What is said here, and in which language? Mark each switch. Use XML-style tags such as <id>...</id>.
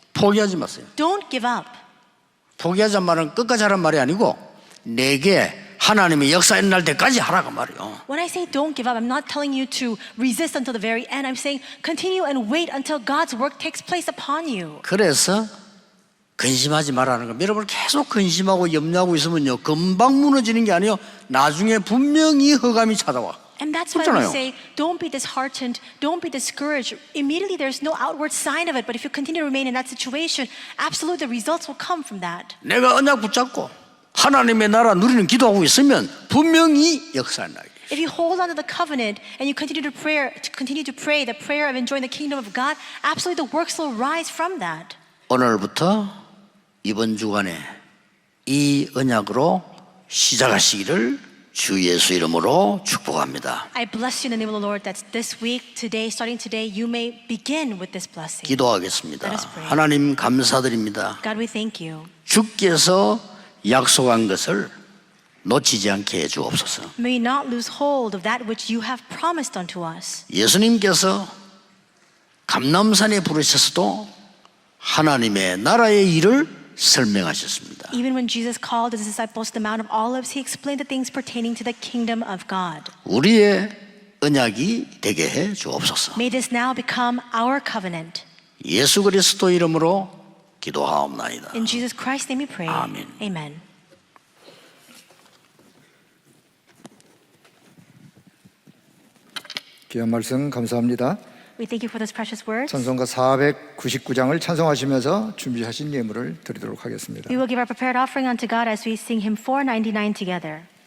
<ko>포기하지 마세요.</ko> <en>Don't give up.</en> <ko>포기하자는 말은 끝까지 하란 말이 아니고 내게 하나님의 역사 일어날 때까지 하라고 말이요.</ko> <en>When I say don't give up, I'm not telling you to resist until the very end. I'm saying continue and wait until God's work takes place upon you.</en> <ko>그래서 근심하지 말라는 겁니다. 여러분 계속 근심하고 염려하고 있으면요 금방 무너지는 게 아니에요. 나중에 분명히 흑암이 찾아와.</ko> <en>And that's why we</en> <ko>그렇잖아요.</ko> <en>say, don't be disheartened, don't be discouraged. Immediately there's no outward sign of it, but if you continue to remain in that situation, absolutely the results will come from that.</en> <ko>내가 언약 붙잡고 하나님의 나라 누리는 기도하고 있으면 분명히 역사에 나게.</ko> <en>If you hold on to the covenant and you continue to pray the prayer of enjoying the kingdom of God, absolutely the works will rise from that.</en> <ko>오늘부터 이번 주간에 이 언약으로 시작하시기를 주 예수 이름으로 축복합니다.</ko> <en>I bless you in the name of the Lord that this week, today, starting today, you may begin with this blessing.</en> <ko>기도하겠습니다.</ko> <en>Let us pray.</en> <ko>하나님 감사드립니다.</ko> <en>God, we thank you.</en> <ko>주께서 약속한 것을 놓치지 않게 해주옵소서.</ko> <en>May we not lose hold of that which you have promised unto us.</en> <ko>예수님께서 감람산에 부르셔서도 하나님의 나라의 일을 설명하셨습니다.</ko> <en>Even when Jesus called his disciples to the Mount of Olives, he explained the things pertaining to the kingdom of God.</en> <ko>우리의 언약이 되게 해 주옵소서.</ko> <en>May this now become our covenant.</en> <ko>예수 그리스도 이름으로 기도하옵나이다.</ko> <en>In Jesus Christ's name we pray. Amen. Amen.</en> <ko>귀한 말씀 감사합니다.</ko> <en>We thank you for those precious words.</en> <ko>찬송가 499장을 찬송하시면서 준비하신 예물을 드리도록 하겠습니다.</ko> <en>We will give our prepared offering unto God as we sing hymn 499 together.</en>